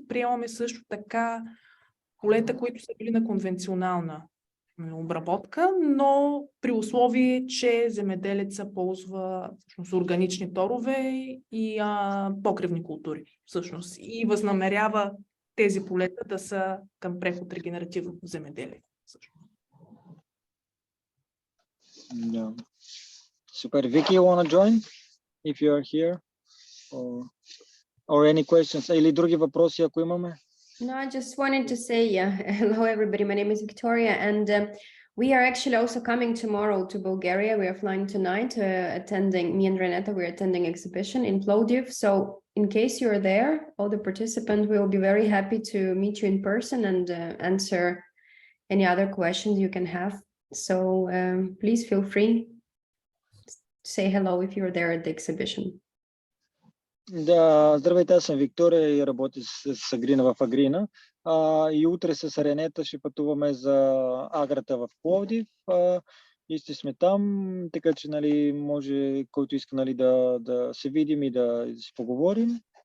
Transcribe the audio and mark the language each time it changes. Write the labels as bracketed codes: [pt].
[bg] Приемаме също така полета, които са били на конвенционална обработка, но при условие, че земеделеца ползва всъщност органични торове и покривни култури всъщност и възнамерява тези полета да са към преход регенеративно земеделие. [en] Yeah. Super. Vicky, you want to join if you are here? Or any questions? [bg] Или други въпроси, ако имаме? [en] No, I just wanted to say, hello everybody, my name is Victoria, and we are actually also coming tomorrow to Bulgaria. We are flying tonight, attending, me and Renata, we're attending exhibition in Plovdiv. So in case you're there, all the participants will be very happy to meet you in person and answer any other questions you can have. So please feel free to say hello if you're there at the exhibition. [bg] Да, здравейте, аз съм Виктория и работя с Agreena в Agreena. И утре с Ренета ще пътуваме за Аграта в Пловдив. И ще сме там, така че нали, може който иска нали, да се видим и да си поговорим.